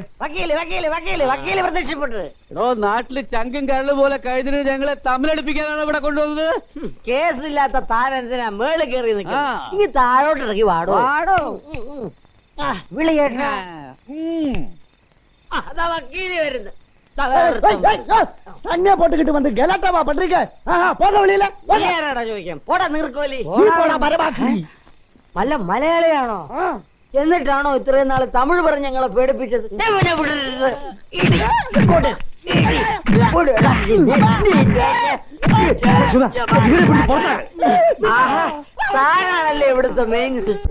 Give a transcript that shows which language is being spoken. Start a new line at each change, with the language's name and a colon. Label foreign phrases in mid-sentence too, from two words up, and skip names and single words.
Malayalam: വക്കീല് വക്കീല് വക്കീല് വക്കീല് പ്രത്യക്ഷപ്പെട്ടത്. എടോ, നാട്ടില് ചങ്കും കരള് പോലെ കഴിഞ്ഞിട്ട് ഞങ്ങളെ തമ്മിലടിപ്പിക്കാനാണ് ഇവിടെ കൊണ്ടുവന്നത്. കേസില്ലാത്ത താനെന്തിനാ മേളിൽ കയറി നിൽക്കുന്നത്? ഈ താഴോട്ട് ഇറങ്ങി വാടോ. വാടോ വിളി കേട്ട. അതാ വക്കീല് വരുന്നത്.
Tamil: தண்ணியா போட்டுக்கிட்டு வந்து கலாட்டாவா பண்றீங்க? போக வெளியில.
Malayalam: ആരാടാ ചോദിക്കാം? പോടാ നീർക്കോലി.
Tamil: மரபாக்கி.
Malayalam: വല്ല മലയാളിയാണോ? എന്നിട്ടാണോ ഇത്രയും നാള് തമിഴ് പറഞ്ഞ് ഞങ്ങളെ പേടിപ്പിച്ചത്? താനാണല്ലേ ഇവിടുത്തെ
English: main switch.